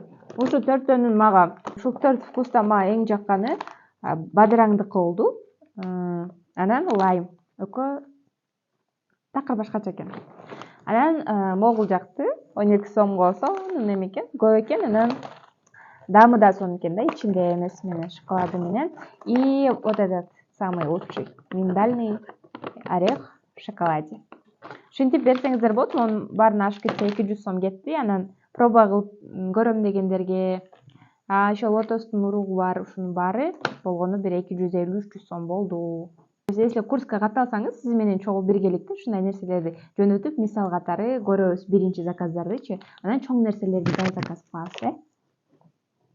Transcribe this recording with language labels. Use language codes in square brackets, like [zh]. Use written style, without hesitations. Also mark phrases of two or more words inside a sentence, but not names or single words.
[ky] Ушул төртөөнүн мага, ушул төрт вкустан мага эң жакканы бадыраңдыкы болду. Анан лайм. Экөө такыр башкача экен. Анан могул жакты 12 сомго сонун эме экен, көп экен. Анан дамы да сонун экен да, ичинде эмеси менен, шоколады менен. [ru] И вот этот самый лучший миндальный орех в шоколаде. [ky] Ушинтип берсеңиздер болот, монун баарын ашып кетсе 200 сом кетти. Анан проба кылып көрөм дегендерге, ошо лотостун уругу бар, ушунун баары болгону бир 250-300 сом болду. Если курска катталсаңыз, сиз менен чогуу биргеликте ушундай нерселерди жөнөтүп, мисал катары көрөбүз биринчи заказдардычы, анан чоң нерселерди да заказ кылабыз.